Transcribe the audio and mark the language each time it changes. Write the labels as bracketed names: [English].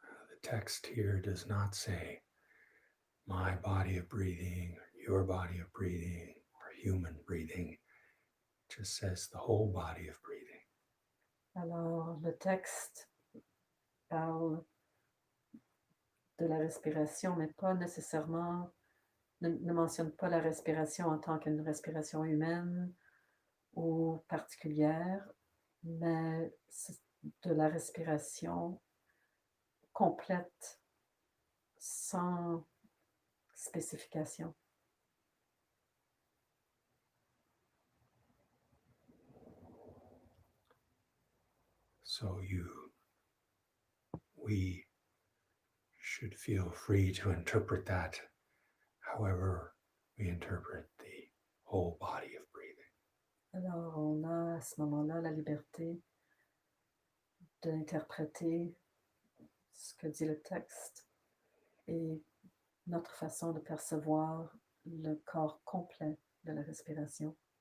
[English] The text here does not say my body of breathing, or your body of breathing, or human breathing. It just says the whole body of breathing. [French] Alors, le texte parle de la respiration, mais pas nécessairement, ne mentionne pas la respiration en tant qu'une respiration humaine ou particulière, mais c'est de la respiration complète, sans spécification. [English] So we should feel free to interpret that however we interpret the whole body of breathing. [French] Alors, on a à ce moment-là la liberté d'interpréter ce que dit le texte et notre façon de percevoir le corps complet de la respiration.